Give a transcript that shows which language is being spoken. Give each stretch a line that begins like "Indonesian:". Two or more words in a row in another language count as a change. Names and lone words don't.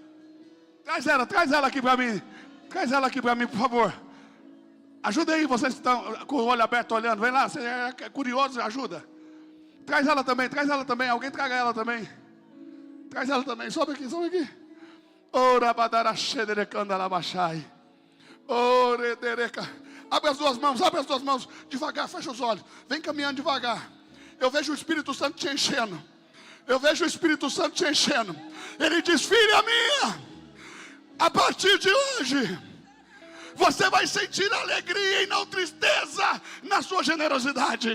Portuguese: Traz ela aqui para mim, por favor. Ajuda aí, vocês que estão com o olho aberto olhando, vem lá, você é curioso, ajuda. Traz ela também, alguém traga ela também. Traz ela também, sobe aqui. Ora badara xederecanda labachai. Ore dereca. Abre as duas mãos, devagar, fecha os olhos. Vem caminhando devagar. Eu vejo o Espírito Santo te enchendo. Eu vejo o Espírito Santo te enchendo. Ele diz: filha minha, a partir de hoje, você vai sentir alegria e não tristeza na sua generosidade.